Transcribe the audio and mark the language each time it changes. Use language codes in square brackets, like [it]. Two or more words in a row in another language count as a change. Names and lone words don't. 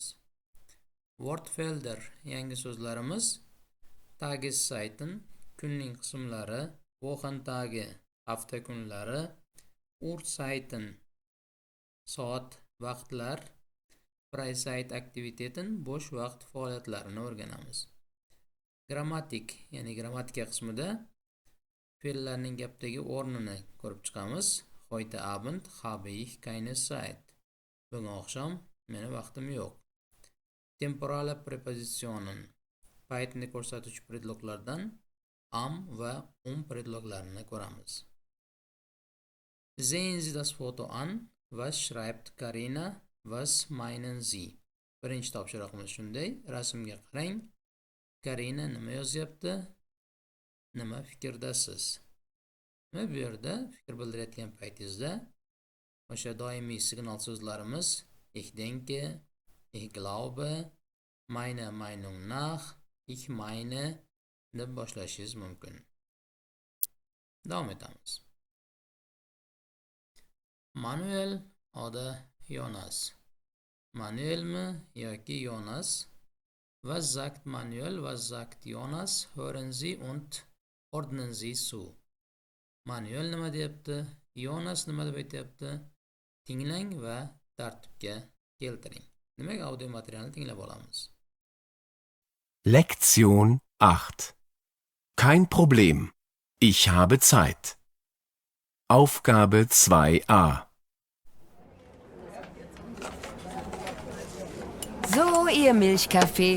[uz] Wortfelder yangi so'zlarimiz Tageszeiten kunning qismlari, Wochentage hafta kunlari, Uhrzeiten soat vaqtlar, Freizeitaktivitäten bo'sh vaqt faoliyatlarini o'rganamiz. Grammatik ya'ni grammatika qismida fe'llarning gapdagi o'rnini ko'rib chiqamiz. [de] Heute Abend habe ich keine Zeit. [uz] Bugun oqshom meni vaqtim yo'q. [de] Temporale Präpositionen [uz] paytni ko'rsatuvchi predloglardan am va predloglarini ko'ramiz. [de] Sehen Sie das Foto an. Was schreibt Karina? Was meinen Sie? [uz] Birinchi topshiriqimiz shunday. Rasmga qarang. Karina nima yozyapti? Nima fikrdasiz? Bu yerda fikr bildirayotgan paytingizda o'sha doimiy signal so'zlarimiz [de] ich denke, ich glaube, meiner Meinung nach, ich meine [uz] deb boshlashingiz mumkin. Davom etamiz. [de] Manuel oder Jonas? [uz] Manuelmi yoki Jonas? [de] Was sagt Manuel, was sagt Jonas? Hören Sie und ordnen Sie zu. [uz] Manuel nima deyapti? Jonas nima deb aytyapti? Tinglang va tartibga keltiring. Demak, audio materialni tinglab olamiz. [de] Lektion 8. Kein Problem. Ich habe Zeit. Aufgabe 2a. So, Ihr Milchkaffee.